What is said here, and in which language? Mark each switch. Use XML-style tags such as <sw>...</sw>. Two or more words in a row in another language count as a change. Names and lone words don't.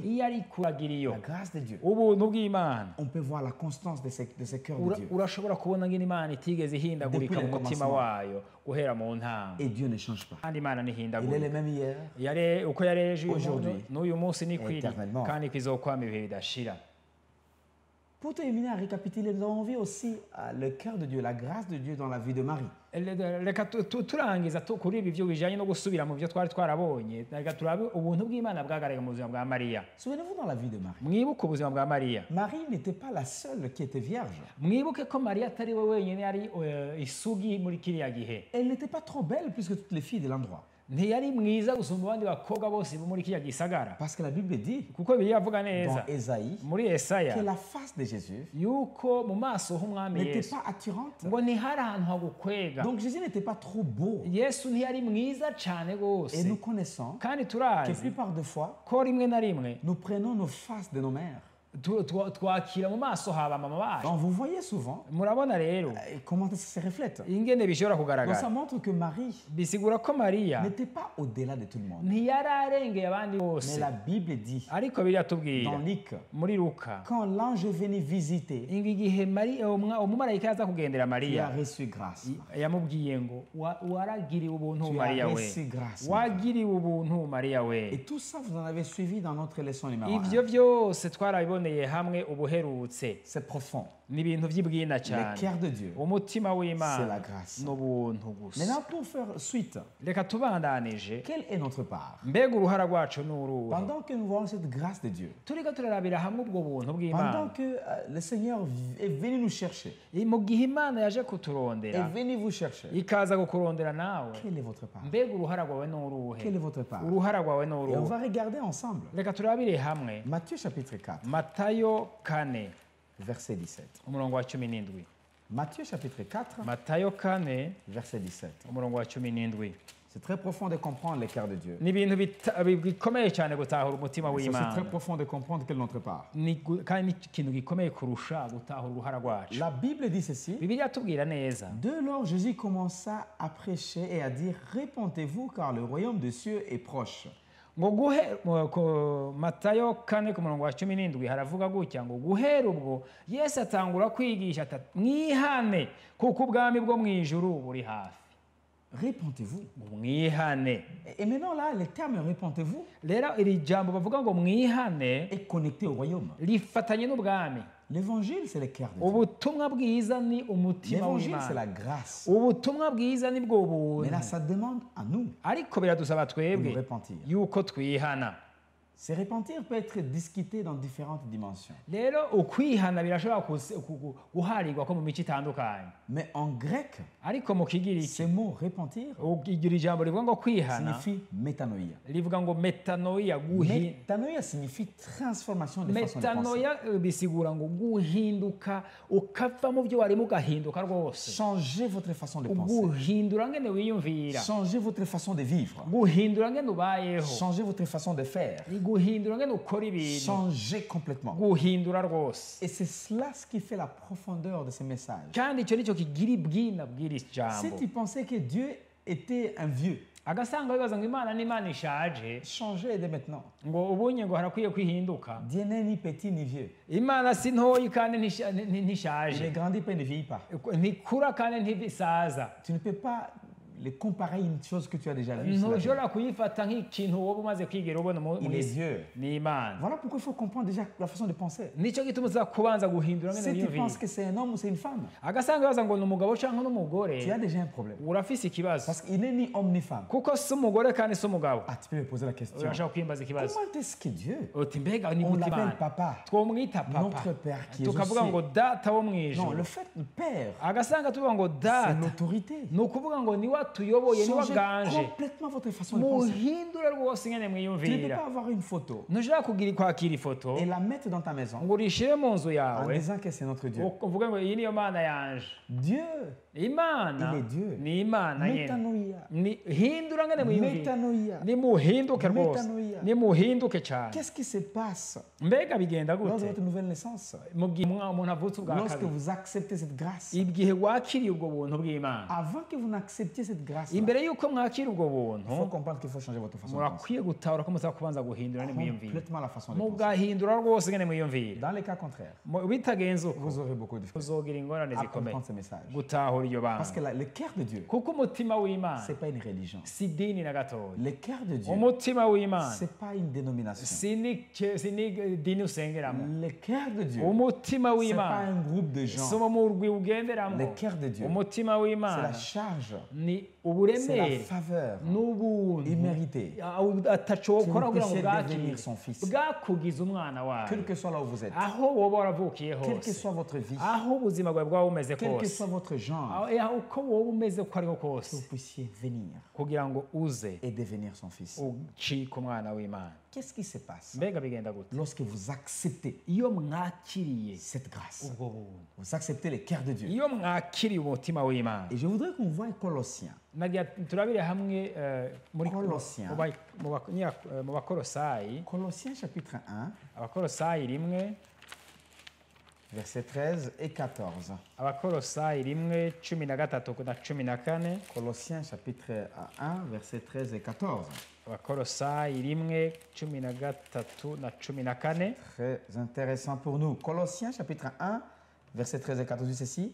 <rn>iyo ari kuragira iyo.</rn> <fr>La grâce de Dieu.</fr> <rn>ubuntu bw'imana.</rn> <fr>On peut voir la constance de ce cœur de Dieu.</fr> <rn>urashobora kubona ngene imana itigeze ihindagurika</rn> <fr>Depuis</fr> <rn>mu</rn> <fr>le</fr> <rn>mutima</rn> <fr>commencement.</fr> <rn>wayo guhera mu ntango.</rn> <fr>Et Dieu ne change pas.</fr> <rn>kandi imana</rn> <fr>Il est le</fr> <rn>ntihindagurika.</rn> <fr>même hier.</fr> <rn>uko yari ejo</rn> <fr>Aujourd'hui.</fr> <rn>n'uyu munsi ni kwiri,</rn> <fr>Éternellement.</fr> <rn>kandi kwizokwama ibihe bidashira.</rn> <fr>Pour terminer à récapituler, nous avons vu aussi le cœur de Dieu, la grâce de Dieu dans la vie de Marie.</fr> <rn>reka turangiza kuri ibi byo bijyanye no gusubira mu byo twari twarabonye. reka turabe ubuntu bw'imana bwagaragaye mu buzima bwa mariya.</rn> <fr>Souvenez-vous dans la vie de Marie.</fr> <rn>mwibuke ubuzima bwa mariya.</rn> <fr>Marie n'était pas la seule qui était vierge.</fr> <rn>mwibuke ko mariya atari we wenyine yari isugi muri kiriya gihe.</rn> <fr>Elle n'était pas trop belle plus que toutes les filles de l'endroit.</fr> <rn>ntiyari mwiza gusumba abandi bakobwa bose bo muri kiriya gisagara.</rn> <fr>Parce que la Bible dit</fr> <rn>kuko bibiliya avuga</rn> <fr>dans</fr> <rn>neza</rn> <fr>Ésaïe</fr> <rn>muri Yesaya</rn> <fr>que la face de Jésus</fr> <rn>yuko mu maso h'umwami</rn> <fr>n'était</fr> <rn>Yesu</rn> <fr>pas attirante.</fr> <rn>ngo ntihari ahantu hagukwega.</rn> <fr>Donc Jésus n'était pas trop beau.</fr> <rn>Yesu ntiyari mwiza cyane</rn> <fr>Et</fr> <rn>rwose.</rn> <fr>nous connaissons</fr> <rn>kandi</rn> <fr>que</fr> <rn>turazi</rn> <fr>plupart de fois,</fr> <rn>ko rimwe na rimwe</rn> <fr>nous prenons nos faces de nos mères.</fr> <rn>twakira mu maso haba mama bacu.</rn> <fr>Donc vous voyez souvent</fr> <rn>murabona rero</rn> <fr>comment ça se reflète.</fr> <rn>ingene bishobora</rn> <fr>Donc ça</fr> <rn>kugaragara.</rn> <fr>montre que Marie</fr> <rn>bisigura ko mariya</rn> <fr>n'était pas au-delà de tout le monde.</fr> <rn>ntiyari arengeye abandi</rn> <fr>Mais</fr> <rn>bose.</rn> <fr>la Bible dit</fr> <rn>ariko biratubwira</rn> <fr>dans Luc,</fr> <rn>muri luka</rn> <fr>quand l'ange est venu visiter,</fr> <rn>igihe umumarayika yaza kugendera</rn> <fr>tu as</fr> <rn>mariya</rn> <fr>reçu grâce.</fr> <rn>yamubwiye ngo waragiriwe ubuntu</rn> <fr>Tu as</fr> <rn>mariya we,</rn> <fr>reçu grâce.</fr> <rn>wagiriwe ubuntu mariya we.</rn> <fr>Et tout ça, vous en avez suivi dans notre leçon numéro</fr> <rn>ivyo</rn> <fr>1.</fr> <rn>byose twarabiboneye hamwe ubuherutse.</rn> <fr>C'est profond.</fr> <rn>ni ibintu by'ibwina</rn> <fr>Le</fr> <rn>cyane.</rn> <fr>cœur de Dieu,</fr> <rn>umutima</rn> <fr>c'est la</fr> <rn>w'imana</rn> <fr>grâce.</fr> <rn>n'ubuntu gusa.</rn> <fr>Maintenant, pour faire suite,</fr> <rn>reka tubandanije.</rn> <fr>quelle est notre part?</fr> <rn>mbega uruhara rwacu ni uruhe?</rn> <fr>Pendant que nous voyons cette grâce de Dieu,</fr> <rn>turiko turarabira hamwe ubwo buntu</rn> <fr>pendant</fr> <rn>bw'imana,</rn> <fr>que le Seigneur est venu nous chercher,</fr> <rn>mu gihe imana yaje</rn> <fr>est</fr> <rn>kuturondera</rn> <fr>venu vous chercher,</fr> <rn>ikaza kukurondera nawe,</rn> <fr>quelle est votre part?</fr> <rn>mbega uruhara rwawe ni uruhe?</rn> <fr>Quelle est votre part?</fr> <rn>uruhara rwawe ni</rn> <fr>Et on</fr> <rn>uruhe?</rn> <fr>va regarder ensemble.</fr> <rn>reka turabire hamwe</rn> <fr>Matthieu chapitre 4,</fr> <rn>matayo 4</rn> <fr>verset 17.</fr> <rn>umurongo wa 17.</rn> <fr>Matthieu chapitre 4,</fr> <rn>matayo 4</rn> <fr>verset 17.</fr> <rn>umurongo wa 17.</rn> <fr>C'est très profond de comprendre les cœurs de Dieu.</fr> <rn>ni ibintu bikomeye cyane gutahura umutima</rn> <fr>C'est aussi très</fr> <rn>w'Imana</rn> <fr>profond de comprendre quelle est notre part.</fr> <rn>kandi ni ikintu gikomeye kurusha gutahura uruhara rwacu.</rn> <fr>La Bible dit ceci.</fr> <rn>Bibiliya atubwira neza</rn> <fr>Dès lors, Jésus commença à prêcher et à dire, répentez-vous car le royaume des cieux est proche.</fr> <rn>ngo Matayo 4:17 haravuga gutya ngo guhera ubwo Yesu atangura kwigisha ati mwihane kuko ubwami bwo mu ijuru buri hafi.</rn> <fr>Répentez-vous.</fr> <rn>Mwihane.</rn> <fr>Et maintenant là, le terme répentez-vous</fr> <rn>Rero iri jambo bavuga ngo mwihane</rn> <fr>est connecté au royaume.</fr> <rn>rifatanye n'ubwami.</rn> <fr>L'évangile, c'est le cœur de Dieu.</fr> <rn>Ubutumwa bwiza ni umutima</rn> <fr>L'évangile, c'est</fr> <rn>w'Imana.</rn> <fr>la grâce.</fr> <rn>Ubutumwa bwiza ni bwo buntu.</rn> <fr>Mais là, ça demande à nous</fr> <rn>Ariko biradusaba</rn> <fr>de</fr> <rn>twebwe</rn> <fr>nous repentir.</fr> <rn>yuko twihana.</rn> <fr>Se repentir peut être discuté dans différentes dimensions.</fr> <rn>Rero ukwihana birashobora guharirwa ko mu mico itandukanye.</rn> <fr>Mais en grec,</fr> <rn>Ariko mu kigiriki</rn> <fr>ce mot repentir</fr> <rn>igira ijambo rivuga ngo kwihana</rn> <fr>signifie métanoïa.</fr> <rn>rivuga ngo metanoia</rn> <fr>Métanoïa signifie transformation de façon de penser.</fr> <rn>metanoia bisigura ngo guhinduka ukava mu byo warimo ugahinduka rwose.</rn> <fr>Changez votre façon de penser.</fr> <rn>Guhindura ngene wiyumvira,</rn> <fr>Changez votre façon de vivre.</fr> <rn>guhindura ngene ubayeho,</rn> <fr>Changez votre façon de faire.</fr> <rn>guhindura ngene ukora ibintu,</rn> <fr>Changez complètement.</fr> <rn>guhindura rwose.</rn> <fr>Et c'est cela ce qui fait la profondeur de ce message.</fr> <rn>Kandi icyo nicyo kigira ibwina bw'iri</rn> <fr>Si</fr> <rn>jambo.</rn> <fr>tu pensais que Dieu était un vieux,</fr> <rn>Agasanga bibaza ngo Imana ni Imana ishaje,</rn> <fr>changez dès maintenant.</fr> <rn>ngo ubunye ngo harakwiye kwihinduka.</rn> <fr>Dieu n'est ni petit ni vieux.</fr> <rn>Imana si ntoyi kandi</rn> <fr>Il ne</fr> <rn>ntishaje,</rn> <fr>grandit pas, il ne vieillit pas.</fr> <rn>ntikura kandi ntibisaza.</rn> <fr>Tu ne peux pas les comparer à une chose que tu as déjà vue. sur la terre.</fr> <rn>Ntushobora kuyifata nk'ikintu wowe umaze kwigera ubona</rn> <fr>Il est vieux.</fr> <rn>ni Imana.</rn> <fr>Voilà pourquoi il faut comprendre déjà la façon de penser.</fr> <rn>Nicyo gituma uza kubanza guhindura ngene</rn> <fr>Si tu</fr> <rn>wiyumvira.</rn> <fr>penses que c'est un homme ou c'est une femme,</fr> <rn>Agasanga bibaza ngo ni umugabo cyangwa n'umugore,</rn> <fr>tu as déjà un problème.</fr> <rn>urafise ikibazo</rn> <fr>Parce qu'il n'est ni homme ni femme.</fr> <rn>kuko si umugore kandi si umugabo.</rn> <fr>Ah, tu peux me poser la question.</fr> <rn>Urashaka kwimbaza ikibazo</rn> <fr>Comment est-ce que Dieu,</fr> <rn>uti mbega ni</rn> <fr>on</fr> <rn>gute</rn> <fr>l'appelle</fr> <rn>Imana</rn> <fr>papa,</fr> <rn>twomwita papa</rn> <fr>notre Père qui est aux</fr> <rn>tukavuga ngo</rn> <fr>cieux?</fr> <rn>data wo mu</rn> <fr>Non,</fr> <rn>ijuru.</rn> <fr>le fait de Père,</fr> <rn>Agasanga tuvuga ngo</rn> <fr>c'est</fr> <rn>data</rn> <fr>l'autorité.</fr> <rn>ni ukuvuga ngo niwe atuyoboye niwe</rn> <fr>Changez</fr> <rn>aganje.</rn> <fr>complètement votre façon de penser.</fr> <rn>muhindure rwose ngene</rn> <fr>Tu ne peux</fr> <rn>mwiyumvira.</rn> <fr>pas avoir une photo</fr> <rn>Ntushobora kwakira ifoto</rn> <fr>et la mettre dans ta maison</fr> <rn>ngo urishire mu nzu</rn> <fr>en</fr> <rn>yawe</rn> <fr>disant que c'est notre Dieu.</fr> <rn>uvuge ngo iyi niyo mana yanje.</rn> <fr>Dieu,</fr> <rn>Imana</rn> <fr>Il est Dieu.</fr> <rn>ni Imana nyene.</rn> <fr>métanoïa.</fr> <rn>Hindura ngene mwiyumvira.</rn> <fr>Métanoïa.</fr> <rn>Nimuhinduke rwose,</rn> <fr>Metanoia.</fr> <rn>nimuhinduke cyane.</rn> <fr>Qu'est-ce qui se passe</fr> <rn>Mbega bigenda</rn> <fr>lors de</fr> <rn>gute</rn> <fr>votre nouvelle naissance?</fr> <rn>mu gihe umuntu avutse ubwa</rn> <fr>Lorsque</fr> <rn>kabiri,</rn> <fr>vous acceptez cette grâce.</fr> <rn>igihe wakiriye ubwo buntu bw'Imana.</rn> <fr>Avant que vous n'acceptiez cette grâce, il</fr> <rn>Imbere y'uko mwakira ubwo</rn> <fr>faut</fr> <rn>buntu,</rn> <fr>comprendre qu'il faut changer votre façon de penser.</fr> <rn>murakwiye gutahura ko musaba kubanza guhindura ngene mwiyumvira.</rn> <fr>Complètement la façon de penser.</fr> <rn>Mugahindura rwose ngene mwiyumvira.</rn> <fr>Dans les cas contraires,</fr> <rn>Bitagenze uko</rn> <fr>vous aurez beaucoup de difficultés</fr> <rn>uzogira ingorane</rn> <fr>à</fr> <rn>zikomeye</rn> <fr>comprendre ce message.</fr> <rn>gutahura iryo</rn> <fr>Parce que</fr> <rn>banga.</rn> <fr>le cœur de Dieu,</fr> <rn>Kuko umutima w'Imana</rn> <fr>c'est pas une religion.</fr> <rn>si idini na gatoya.</rn> <fr>Le cœur de Dieu,</fr> <rn>Umutima w'Imana</rn> <fr>c'est pas une dénomination.</fr> <rn>si ni dini usengeramo.</rn> <fr>Le cœur de Dieu,</fr> <rn>Umutima</rn> <fr>c'est pas</fr> <rn>w'Imana</rn> <fr>un groupe de</fr> <rn>si</rn> <fr>gens.</fr> <rn>umurwi ugenderamo.</rn> <fr>Le cœur de Dieu,</fr> <rn>Umutima</rn> <fr>c'est</fr> <rn>w'Imana</rn> <fr>la charge,</fr> <rn>ni</rn> <fr>c'est la</fr> <rn>uburemere</rn> <fr>faveur</fr> <rn>n'ubuntu</rn> <fr>imméritée.</fr> <rn>ataco wokora</rn> <fr>Qui</fr> <rn>kugira</rn> <fr>vous</fr> <rn>ngo</rn> <fr>empêche de</fr> <rn>bwakire</rn> <fr>devenir son fils.</fr> <rn>bwakugize umwana wawe,</rn> <fr>Quel que soit là où vous êtes,</fr> <rn>aho woba waravukiye</rn> <fr>quelle que</fr> <rn>hose,</rn> <fr>soit votre vie,</fr> <rn>aho ubuzima bwawe bwaba bumeze</rn> <fr>quel que</fr> <rn>kose,</rn> <fr>soit votre genre,</fr> <rn>aho uko woba umeze ko ariho</rn> <fr>que vous</fr> <rn>kose,</rn> <fr>puissiez venir</fr> <rn>kugira ngo uze</rn> <fr>et devenir son fils.</fr> <rn>ucike umwana w'Imana.</rn> <fr>Qu'est-ce qui se passe</fr> <rn>Mbega bigenda gute</rn> <fr>lorsque vous acceptez</fr> <rn>iyo mwakiriye</rn> <fr>cette grâce?</fr> <rn>ubwo buntu,</rn> <fr>Vous acceptez le cœur de Dieu.</fr> <rn>iyo mwakiriye umutima w'Imana.</rn> <fr>Et je voudrais qu'on voie Colossiens.</fr> <rn>Nagira turabire hamwe muri</rn> <fr>Colossiens.</fr> <rn>mu bakorosayi,</rn> <fr>Colossiens chapitre 1,</fr> <rn>abakorosayi rimwe,</rn> <fr>versets 13 et 14.</fr> <rn>abakorosayi rimwe 13 na 14,</rn> <fr>Colossiens chapitre 1, versets 13 et 14.</fr> <rn>abakorosayi rimwe 13 na 14.</rn> <fr>Très intéressant pour nous. Colossiens chapitre 1, versets 13 et 14 dit ceci.</fr>